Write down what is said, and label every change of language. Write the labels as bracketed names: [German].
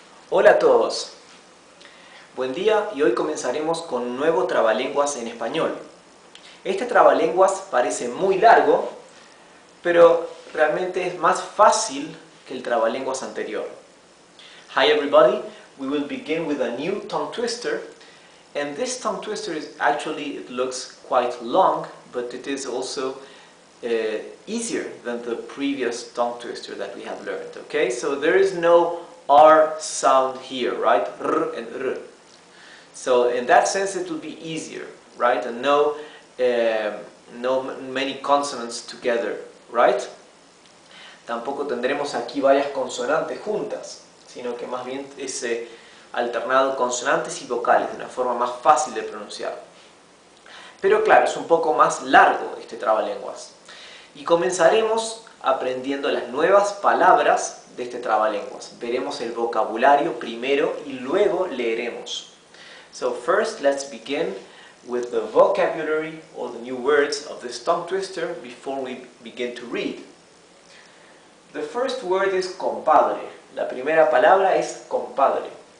[Spanish] Hola a todos, buen día y hoy comenzaremos con un nuevo trabalenguas en español. Este trabalenguas parece muy largo, pero realmente es más fácil que el trabalenguas anterior. [English] Hi everybody, we will begin with a new tongue twister, and this tongue twister is actually, it looks quite long, but it is also easier than the previous tongue twister that we have learned. Okay, so there is no R sound here, right? R and R. So in that sense it will be easier, right? And no many consonants together, right? [Spanish] Tampoco tendremos aquí varias consonantes juntas, sino que más bien es alternado consonantes y vocales de una forma más fácil de pronunciar. Pero claro, es un poco más largo este trabalenguas. Y comenzaremos aprendiendo las nuevas palabras de este trabalenguas. Veremos el vocabulario primero y luego leeremos. [English] So first let's begin with the vocabulary or the new words of this tongue twister before we begin to read. The first word is compadre. [Spanish] La primera palabra es compadre.